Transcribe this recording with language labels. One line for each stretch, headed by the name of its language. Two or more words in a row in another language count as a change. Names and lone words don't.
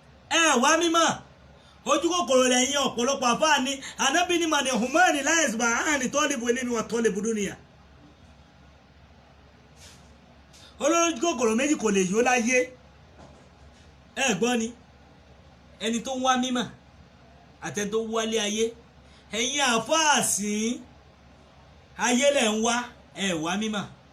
Yoruba: Ẹ wá mímọ̀. Ojú kòkòrò lẹ́yìn ọ̀pọ̀lọpọ̀ àfáà ni. Ànábì ní,
Arabic: "منهومان لا يشبعان طالب علم وطالب دنيا."
Yoruba: Olójú kòkòrò méjì kò lè yó láyé. Ẹ gbọ́ ni? Ẹni tó ń wá mímọ̀ àti ẹni tó ń wálé ayé. Ẹ̀yin àfáà sìn, ayé lẹ̀ ń wá, ẹ wá mímọ̀.